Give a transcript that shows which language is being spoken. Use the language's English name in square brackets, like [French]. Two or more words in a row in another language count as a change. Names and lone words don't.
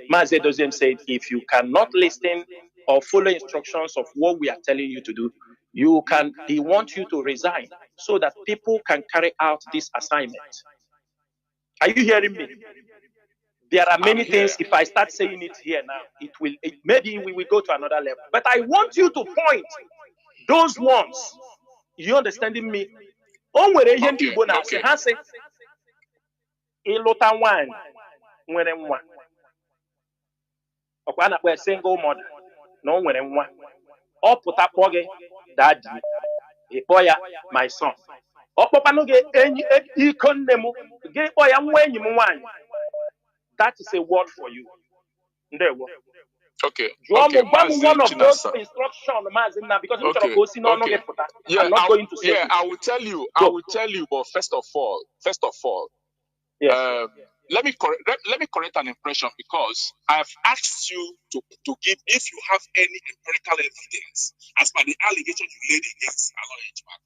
[English] Mazi Doziem said, if you cannot listen or follow instructions of what we are telling you to do, he wants you to resign so that people can carry out this assignment. Are you hearing me? There are many I'm here. things. If I start saying it here now, maybe we will go to another level. But I want you to point those ones. You understanding me? [Igbo] Onwere ihe ndị Okay, Igbo na-asị okay. ha sị ịlụta nwaanyị nwere nwa ọkwa a na-akpọ [English] single mother [Igbo] na o nwere nwa ọ pụta kpọọ gị daddy ịkpọ ya [English] my son [Igbo] ọ kpọkwanụ gị enyi iko nne m gị kpọ ya nwa enyi m nwaanyị. [English] That is a word for you. [Igbo] Ndewo. Okay. Jụọ Okay. m gwa m [English] one of those [Igbo] Chinasa. instruction Mazi Nna because m chọrọ Okay. ka o si n'ọnụ gị Okay. pụta. [English] Yeah, I'm not going to say yeah, it. I will tell you. I Go. will tell you. But first of all, Yes. let me correct an impression because I've asked you to give if you have any empirical evidence as per the allegation you laid against Aloy Ejimakor.